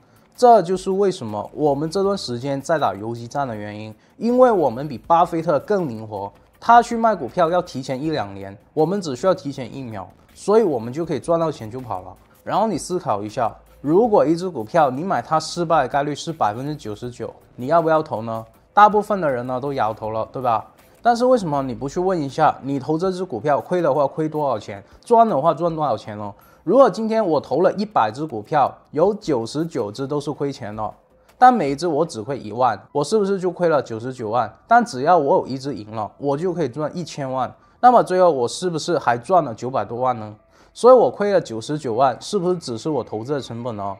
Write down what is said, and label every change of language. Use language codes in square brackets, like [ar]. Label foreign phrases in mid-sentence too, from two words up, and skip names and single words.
[zh] 這就是為什麼我們這段時間在打游擊戰的原因，因為我們比巴菲特更靈活，他去賣股票要提前1-2年，我們只需要提前1秒，所以我們就可以賺到錢就跑了。然後你思考一下，如果一只股票你買它失敗的概率是99%，你要不要投呢？大部分的人呢都搖頭了，對吧？但是為什麼你不去問一下，你投這只股票虧的話虧多少錢，賺的話賺多少錢呢？如果今天我投了100只股票，有99只都是虧錢了，但每一只我只虧1萬，我是不是就虧了99萬？但只要我有一只贏了，我就可以賺1000萬，那麼最後我是不是還賺了900多萬呢？所以我虧了99萬，是不是只是我投資的成本呢？